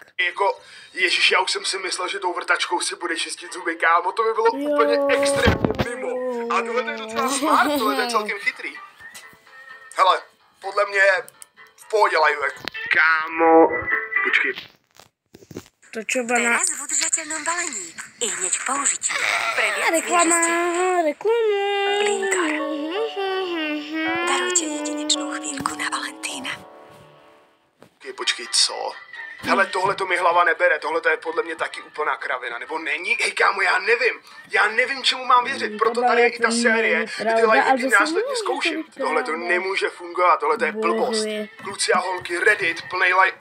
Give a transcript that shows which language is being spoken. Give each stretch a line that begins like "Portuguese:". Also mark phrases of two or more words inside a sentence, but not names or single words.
Czech: Jako, ježiš, já už jsem si myslel, že tou vrtačkou si bude čistit zuby, kámo. To by bylo úplně extrémně mimo. A tohle to je docela smart, tohle to je celkem chytrý. Hele, podle mě v pohodě lifehack. Kámo, počkej.
Slovak: To čo bana... Teraz v udržateľnom balení. I hneď k použitiu. Reklama. Blinkar. Darujte jedinečnú chvíľku na Valentína.
Czech: Počkej, co? Hele, tohle to mi hlava nebere, tohle to je podle mě taky úplná kravina, nebo není? Hej, kámo, já nevím, čemu mám věřit, proto tady je i ta série, kde ty lifehacky následně zkouším. Tohle to nemůže fungovat, tohle to je blbost. Kluci a holky, Reddit, plnej